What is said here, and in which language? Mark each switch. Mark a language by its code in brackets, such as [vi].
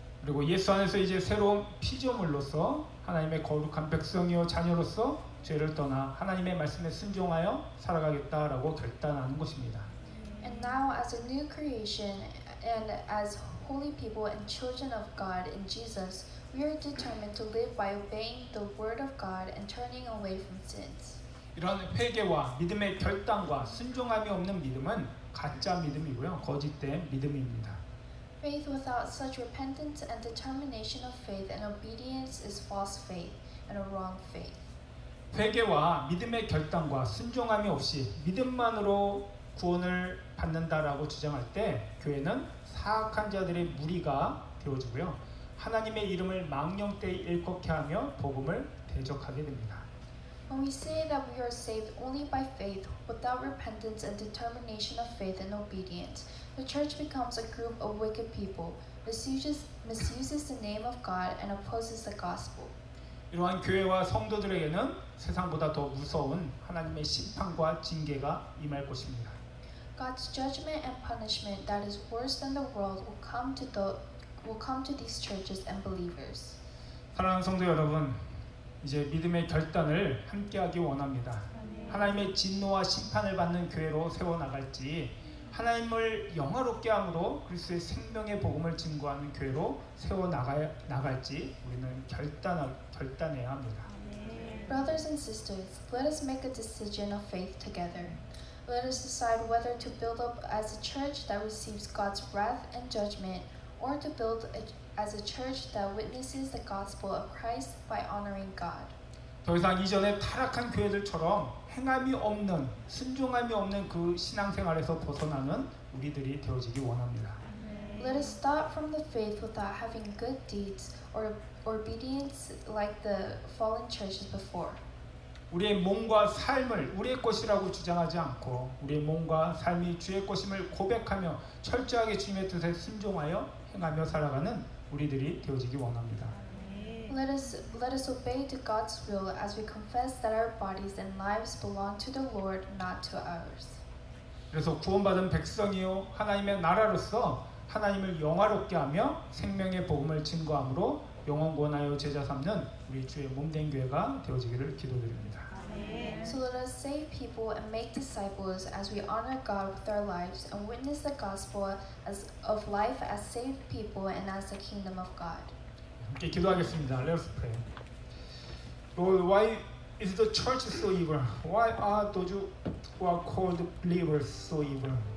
[ko] 그리고 예수 안에서 이제 새로운 피조물로서 하나님의 거룩한 백성이요 자녀로서 죄를 떠나 하나님의 말씀에 순종하여 살아가겠다라고 결단하는 것입니다. [en] And now, as a new creation and as holy people and children of God in Jesus, we are determined to live by obeying the word of God and turning away from sins. [ko] 이런 회개와 믿음의 결단과 순종함이 없는 믿음은 가짜 믿음이고요. 거짓된 믿음입니다. [en] Faith without such repentance and determination of faith and obedience is false faith and a wrong faith. [ko] 회개와 믿음의 결단과 순종함이 없이 믿음만으로 구원을 받는다라고 주장할 때 교회는 사악한 자들의 무리가 되어지고요. 하나님의 이름을 망령되이 일컫게 하며 복음을 대적하게 됩니다. [en] When we say that we are saved only by faith, without repentance and determination of faith and obedience, the church becomes a group of wicked people, misuses the name of God, and opposes the gospel. [ko] 이러한 교회와 성도들에게는 세상보다 더 무서운 하나님의 심판과 징계가 임할 것입니다. [en] God's judgment and punishment that is worse than the world will come to these churches and believers. [ko] 사랑하는 성도 여러분, 이제 믿음의 결단을 함께하기 원합니다. 하나님의 진노와 심판을 받는 교회로 세워나갈지 하나님을 영화롭게 함으로 그리스도의 생명의 복음을 증거하는 교회로 세워나갈지 우리는 결단해야 합니다. [en] Brothers and sisters, let us make a decision of faith together. Let us decide whether to build up as a church that receives God's wrath and judgment, or to build as a church that witnesses the gospel of Christ by honoring God. [ko] 더 이상 이전에 타락한 교회들처럼 행함이 없는, 순종함이 없는 그 신앙생활에서 벗어나는 우리들이 되어지기 원합니다. [en] Let us stop from the faith without having good deeds or obedience like the fallen churches before. [ko] 우리의 몸과 삶을 우리의 것이라고 주장하지 않고 우리의 몸과 삶이 주의 것임을 고백하며 철저하게 주님의 뜻에 순종하여 행하며 살아가는 우리들이 되어지기 원합니다. [en] Let us obey to God's will as we confess that our bodies and lives belong to the Lord, not to ours. [ko] 그래서 구원받은 백성이요 하나님의 나라로서 하나님을 영화롭게 하며 생명의 복음을 증거함으로 영원 권하여 제자 삼는 우리 주의 몸된 교회가 되어지기를 기도드립니다. [en] So let us save people and make disciples as we honor God with our lives and witness the gospel of life as saved people and as the kingdom of God. [ko] 함께 기도하겠습니다. [en] Let's pray. Lord, why is the church so evil? Why are those who are called believers so evil?